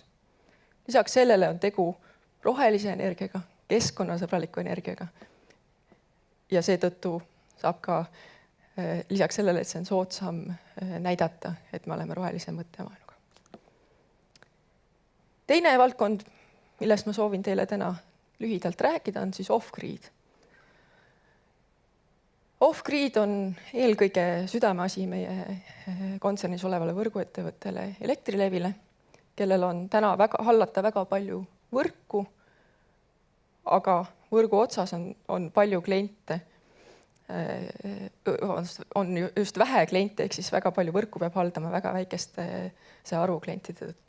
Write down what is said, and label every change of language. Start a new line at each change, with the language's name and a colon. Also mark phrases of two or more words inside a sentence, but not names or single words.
Estonian: Lisaks sellele on tegu rohelise energiaga, keskkonnasõbraliku energiaga. Ja seetõttu saab ka lisaks sellele, et see on soodsam näidata, et me oleme rohelise mõttemaailmaga. Teine valdkond, millest ma soovin teile täna lühidalt rääkida, on siis off-grid. Off-grid on eelkõige südameasi meie kontsernis olevale võrguettevõttele Elektrilevile, kellel on täna hallata väga palju võrku, aga võrgu otsas on palju kliente, on just vähe kliente, ehk siis väga palju võrku peab haldama väga väikeste see arvu klientide tõttu.